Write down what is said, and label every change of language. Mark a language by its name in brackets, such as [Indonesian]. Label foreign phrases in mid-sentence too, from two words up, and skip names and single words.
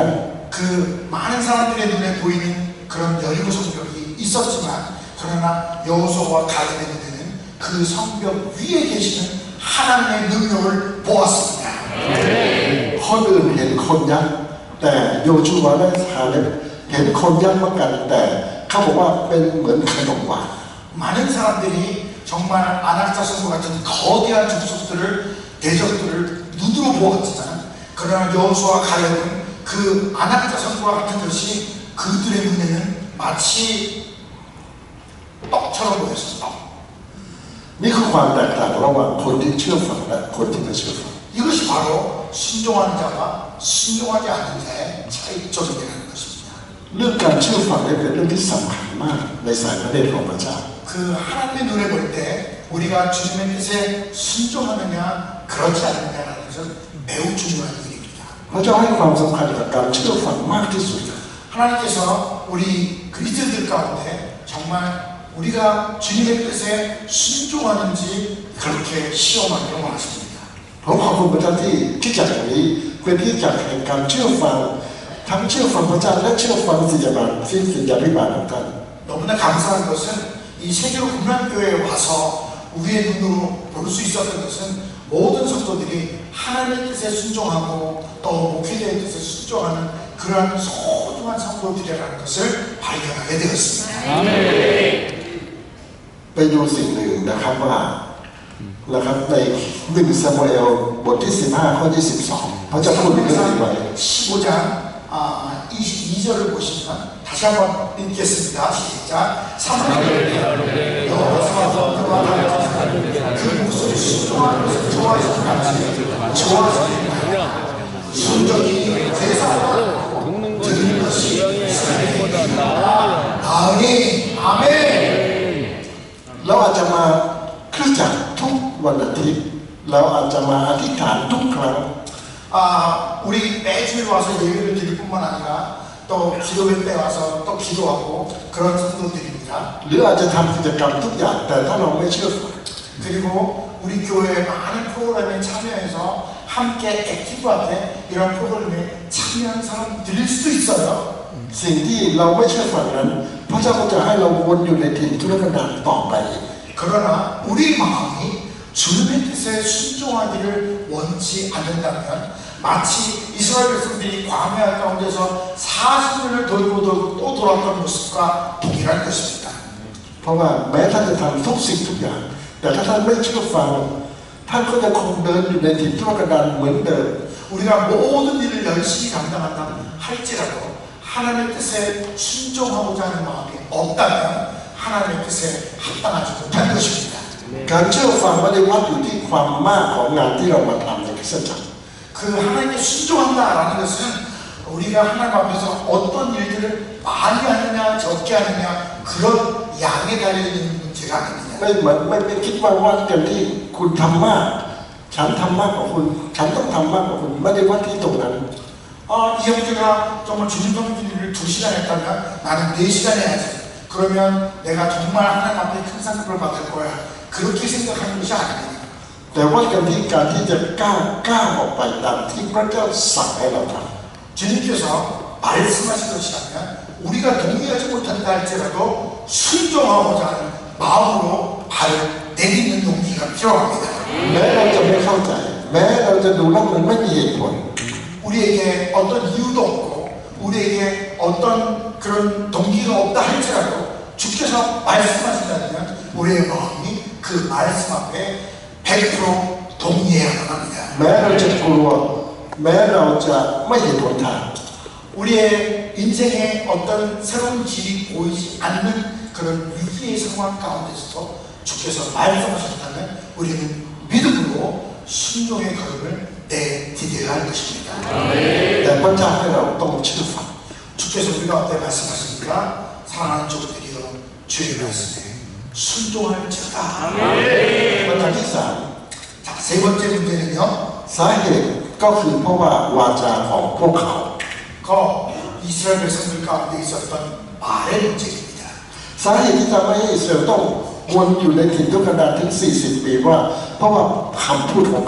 [Korean] 그 많은 사람들의 눈에 보이는 그런 여리고 성벽이 있었지만 그러나 여호수아와 갈렙의 눈에는 그 성벽 위에 계시는 하나님의 능력을 보았습니다. [Thai] คนอื่นเห็นคนยักษ์แต่โยชูวาและคาเลบเห็นคนยักษ์เหมือนกันแต่เขาบอกว่าเป็นเหมือนขนมหวาน [Korean] 많은 사람들이 정말 안악자손과 같은 거대한 족속들을 대적들을 눈으로 보았지만 그러나 여호수아와 갈렙은 그 안악자손과 같은 것이 그들의 눈에는 마치 떡처럼 보였습니다. [Thai] นี่คือความแตกต่างระหว่างคนที่เชื่อฟังและคนที่ไม่เชื่อฟัง [Korean] 이것이 바로 순종하는 자와 순종하지 않는 자의 차이점이라는 것입니다. [Thai] เรื่องการเชื่อฟังนี่เป็นเรื่องที่สำคัญมากในสายพระเนตรของพระเจ้า [Korean] 그 하나님의 눈에 볼 때 우리가 주님의 뜻에 순종하느냐 그렇지 않느냐라는 것은 매우 중요한 일입니다. [Thai] พระเจ้าให้ความสำคัญกับการเชื่อฟังมากที่สุด [Korean] 하나님께서 우리 그리스도들 가운데 정말 우리가 주님의 뜻에 순종하는지 그렇게 시험하기로 원하십니다. [Thai] ผมขอบคุณพระเจ้าที่ที่จักรนี้เป็นที่จักรแห่งการเชื่อฟังทั้งเชื่อฟังพระเจ้าและเชื่อฟังศิษยาภิบาลของท่าน [Korean] 너무나 감사한 것은 이 세계로 금란교회에 와서 우리의 눈으로 볼 수 있었던 것은 모든 성도들이 하나님의 뜻에 순종하고 또 목회자의 뜻에 순종하는 그러한 소중한 성도들이라는 것을 발견하게 되었습니다. [Thai] ไปดูสิ่งหนึ่งนะครับว่านะครับใน1 ซามูเอลบทที่15ข้อ22พระเจ้าพูดเรื่องนี้ไว้ [Korean] 15장 22절을 보시면 다시 한번 읽겠습니다. 시작. 사무엘이 여호와와 그 목소리 순종하는 것을 좋아하시는 같이 좋아하시는 순종이 세상으로 드리는 것이 나으니 아멘. [Thai] เราอาจจะมาคริสตจักรทุกวันอาทิตย์เราอาจจะมาอธิษฐานทุกครั้ง [Korean] 우리 매주일 와서 예배를 드릴 뿐만 아니라 또 기도회 때 와서 또 기도하고 그런 성도들입니다. [Thai] หรืออาจจะทำกิจกรรมทุกอย่างแต่ถ้าเราไม่เชื่อฟัง [Korean] 그리고 우리 교회 많은 프로그램에 참여해서 함께 액티브하게 이런 프로그램에 참여하는 사람들일 수도 있어요. [Thai] สิ่งที่เราไม่เชื่อฟังนั้นพระเจ้าก็จะให้เราวนอยู่ในถิ่นทุรกันดารต่อไป [Korean] 그러나 우리 마음이 주님의 뜻에 순종하기를 원치 않는다면 마치 이스라엘 백성들이 광야 가운데서 40년을 돌고 또 돌아왔던 모습과 동일한 것입니다. [Thai] เพราะว่าแม้ท่านจะทำทุกสิ่งทุกอย่างแต่ถ้าท่านไม่เชื่อฟังท่านก็จะคงเดินอยู่ในถิ่นทุรกันดารเหมือนเดิม [Korean] 우리가 모든 일을 열심히 감당한다 할지라도 하나님의 뜻에 순종하고자 하는 마음이 없다면 하나님의 뜻에 합당하지 못한 것입니다. [Thai] การเชื่อฟังไม่ได้วัดอยู่ที่ความมากของงานที่เรามาทำในคริสตจักร [Korean] 그 그 하나님께 순종한다라는 것은 우리가 하나님 앞에서 어떤 일들을 많이 하느냐 적게 하느냐 그런 양에 달려있는 문제가 아닙니다. [Thai] ไม่คิดว่าการที่คุณทำมากฉันทำมากกว่าคุณฉันต้องทำมากกว่าคุณไม่ได้วัดที่ตรงนั้น [Korean] 이 형제가 정말 주님 성기를 2시간 했다면 나는 4시간 해야지. 그러면 내가 정말 하나님 앞에 큰 상급을 받을 거야. 그렇게 생각하는 것이 아닙니다. [Thai] แต่ว่าการที่จะก้าวออกไปตามที่พระเจ้าสั่งให้เราท [Korean] 주님께서 말씀하신 것이라면 우리가 동의하지 못한다 할지라도 순종하고자 하는 마음으로 발을 내딛는 용기가 필요합니다. [Thai] ำแม้เราจะไม่เข้าใจแม้เราจะดูแล้วมันไม่มีเหตุผล [Korean] 우리에게 어떤 이유도 없고 우리에게 어떤 그런 동기가 없다 할지라도 주께서 말씀하신다면 우리의 마음이 그 말씀 앞에 100% 동의해야만 합니다. [Thai] แม้เราจะกลัวแม้เราจะไม่เห็นหนทาง [Korean] 우리의 인생에 어떤 새로운 길이 보이지 않는 그런 위기의 상황 가운데서도 주께서 말씀하셨다면 우리는 믿음으로 순종의 걸음을 내디뎌야 할 것입니다. [Thai] แต่พระเจ้าให้เราต้องเชื่อฟัง [Korean] 주께서 우리가 앞에 말씀하십니까? 사랑하는 종들이여 주의 말씀에 순종할지어다. [Thai] ประการที่สาม [Korean] 자, 세 번째 문제는요. [Thai] สาเหตุก็คือเพราะว่าวาจาของพวกเขา [Korean] 그 이스라엘 백성들 가운데 있었던 말의 문제입니다. [Thai] สาเหตุที่ทำให้อิสราเอลต้องวนอยู่ในถิ่นทุรกันดารถึง 40 ปีว่าเพราะว่าคำพูดของเขา